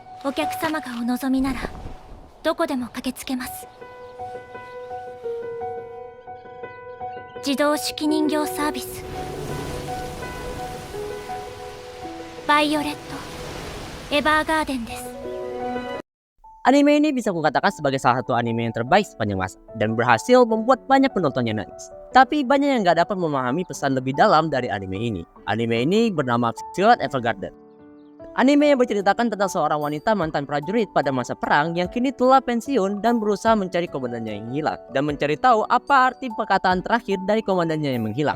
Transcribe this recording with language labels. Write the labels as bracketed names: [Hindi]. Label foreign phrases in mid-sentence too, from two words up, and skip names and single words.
[Japanese] お客様がお望みならどこでも駆けつけます。自動手記人形サービスバイオレット・エヴァーガーデンです。 [Indonesian] Anime ini bisa kukatakan sebagai salah satu anime yang terbaik sepanjang masa dan berhasil membuat banyak penontonnya nangis. Tapi banyak yang gak dapat memahami pesan lebih dalam dari anime ini. Anime ini bernama Violet Evergarden. Anime yang berceritakan tentang seorang wanita mantan prajurit pada masa perang yang kini telah pensiun dan berusaha mencari komandannya yang hilang dan mencari tahu apa arti perkataan terakhir dari komandannya yang menghilang.